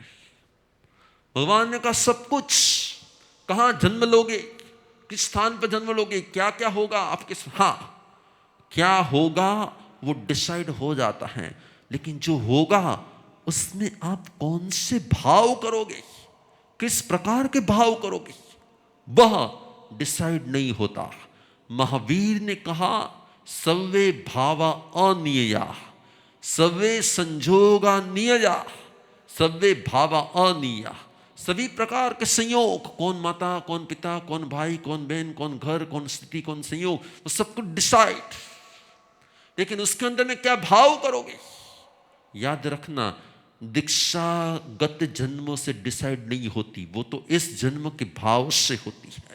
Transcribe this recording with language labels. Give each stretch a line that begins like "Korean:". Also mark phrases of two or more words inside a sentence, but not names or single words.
Hindi: भगवान ने कहा सब कुछ, कहां जन्म लोगे, किस स्थान पर जन्म लोगे, क्या क्या होगा आपके, हाँ क्या होगा वो डिसाइड हो जाता है। लेकिन जो होगा उसमें आप कौन से भाव करोगे, किस प्रकार के भाव करोगे, वह डिसाइड नहीं होता। महावीर ने कहा
Prakrit languages: सव्वे भावा अनियया, सवे संजोगा नियजा, सवे भावा अनिया।
Hindi: सभी प्रकार के संयोग, कौन माता, कौन पिता, कौन भाई, कौन बहन, कौन घर, कौन स्थिति, कौन संयोग, वो सब कुछ डिसाइड। लेकिन उसके अंदर में क्या भाव करोगे। याद रखना, दीक्षा गत जन्मों से डिसाइड नहीं होती, वो तो इस जन्म के भाव से होती है।